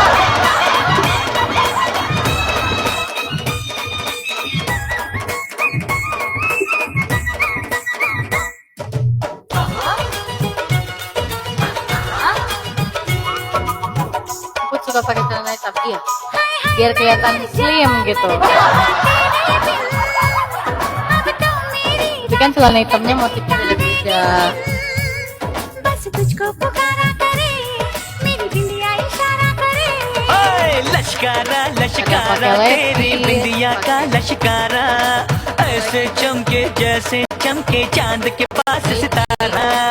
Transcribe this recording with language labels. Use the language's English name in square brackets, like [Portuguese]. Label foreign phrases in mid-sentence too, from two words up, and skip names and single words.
[Indonesian] Aku suka pakai celana hitam ya, biar kelihatan slim gitu. Tapi kan celana hitamnya motifnya beda-beda. [Hindi] लश्कारा लश्कारा तेरी बिंदिया का लश्कारा, ऐसे चमके जैसे चमके चांद के पास सितारा।